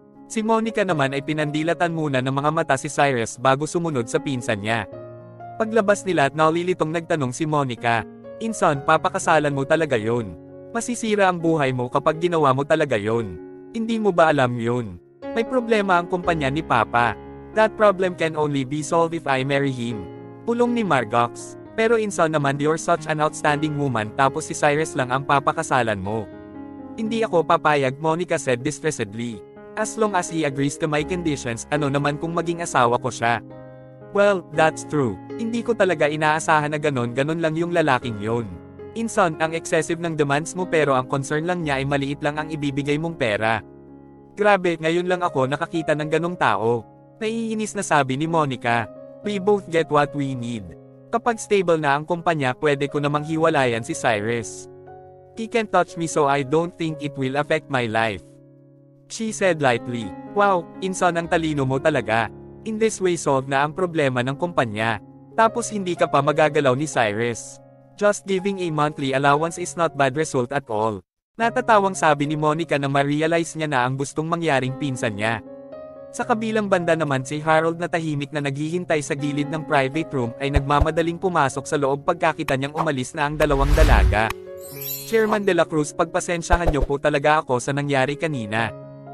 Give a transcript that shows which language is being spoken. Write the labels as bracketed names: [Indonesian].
[Filipino] Si Monica naman ay pinandilatan muna ng mga mata si Cyrus bago sumunod sa pinsan niya. Paglabas nila at nalilitong nagtanong si Monica, Inson, papakasalan mo talaga yon? Masisira ang buhay mo kapag ginawa mo talaga yon. Hindi mo ba alam yun? May problema ang kumpanya ni Papa. [English] That problem can only be solved if I marry him. [Filipino] Pulong ni Margox. Pero Inson naman, [English] you're such an outstanding woman [Filipino] tapos si Cyrus lang ang papakasalan mo. Hindi ako papayag, [English] Monica said distressedly. As long as he agrees to my conditions, [Filipino] ano naman kung maging asawa ko siya? [English] Well, that's true. [Filipino] Hindi ko talaga inaasahan na ganon lang yung lalaking yon. Inson, ang excessive ng demands mo pero ang concern lang niya ay maliit lang ang ibibigay mong pera. Grabe, ngayon lang ako nakakita ng ganong tao. Naiinis na sabi ni Monica. [English] We both get what we need. [Filipino] Kapag stable na ang kumpanya, pwede ko namang hiwalayan si Cyrus. [English] He can't touch me so I don't think it will affect my life. She said lightly. [Filipino] Wow, insan ang talino mo talaga. [English] In this way [Filipino] solve na ang problema ng kumpanya. Tapos hindi ka pa magagalaw ni Cyrus. [English] Just giving a monthly allowance is not bad result at all. [Filipino] Natatawang sabi ni Monica na ma-realize niya na ang gustong mangyaring pinsan niya. Sa kabilang banda naman si Harold na tahimik na naghihintay sa gilid ng private room ay nagmamadaling pumasok sa loob pagkakita niyang umalis na ang dalawang dalaga. Chairman De La Cruz, pagpasensyahan niyo po talaga ako sa nangyari kanina.